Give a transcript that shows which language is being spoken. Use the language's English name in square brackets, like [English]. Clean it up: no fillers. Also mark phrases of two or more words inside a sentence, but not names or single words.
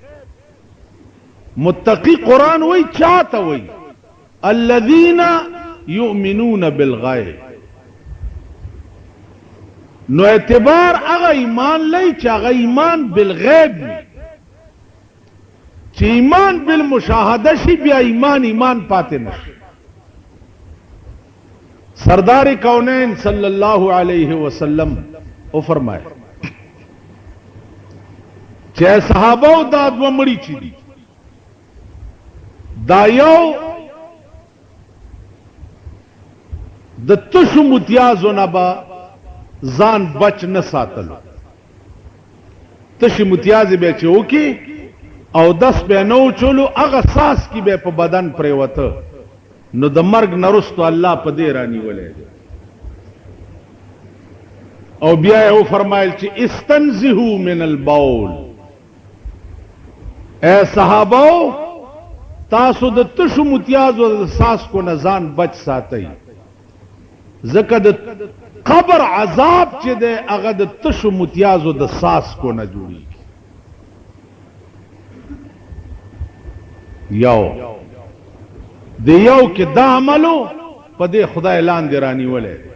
[Pashto] متقی قرآن وی چاته وی [Arabic] الذین یؤمنون بالغیب. [Pashto] نو اعتبار هغه ایمان لئی چې هغه ایمان بالغیب وي. چې ایمان بالمشاهده شي بیا ایمان پاتې نشي. سردار کونین [Arabic] صلی اللہ علیہ وسلم [Pashto] او فرمائے چې صحابه دا دوه مړي چې دي دا یو د تشو متیازو نه به ځان بچ نه ساتلو. تشي متیازې به چې وکي او دس به نه وچولو هغه ساس کې به په بدن پرېوته، نو د مرګ نه وروسته الله په دې رانیولی دی. او بیا یې وفرمایل چې [Arabic] استنزهوا من البول. [Pashto] اے صحابو تاسو د تشو متیازو د ساسکو نه ځان بچ ساتئ، ځکه د قبر عذاب چې دی هغه د تشو متیازو د ساسکو نه جوړیږي. یو د یو کې دا عملو په دې خدای لاندې رانیولی.